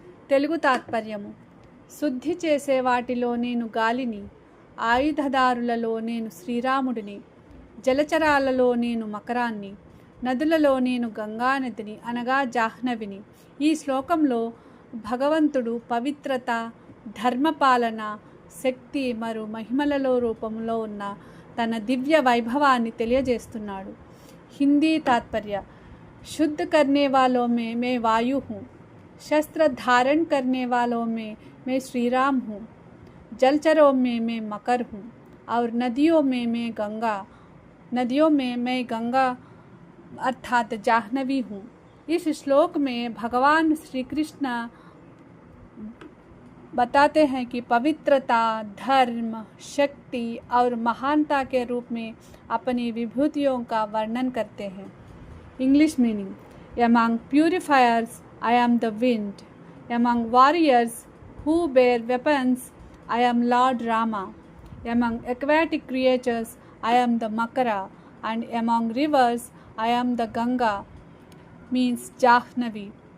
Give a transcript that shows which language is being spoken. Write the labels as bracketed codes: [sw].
[te] తెలుగు తాత్పర్యము: శుద్ధి చేసే వాటిలో నేను గాలిని, ఆయుధదారులలో నేను శ్రీరాముడిని, జలచరాలలో నేను మకరాన్ని, నదులలో నేను గంగానదిని అనగా జాహ్నవిని. ఈ శ్లోకంలో భగవంతుడు పవిత్రత, ధర్మపాలన, శక్తి మరియు మహిమలలో రూపంలో ఉన్న తన దివ్య వైభవాన్ని తెలియజేస్తున్నాడు. హిందీ తాత్పర్య: [hi] शुद्ध करने वालों में मैं वायु हूँ, शस्त्र धारण करने वालों में मैं श्री राम हूँ, जलचरों में मैं मकर हूँ और नदियों में मैं गंगा अर्थात जाह्नवी हूँ. इस श्लोक में भगवान श्री कृष्ण बताते हैं कि पवित्रता, धर्म, शक्ति और महानता के रूप में अपनी विभूतियों का वर्णन करते हैं. [en] English meaning: among purifiers, I am the wind. Among warriors who bear weapons, I am Lord Rama. Among aquatic creatures, I am the Makara. And among rivers, I am the Ganga, means Jahnavi.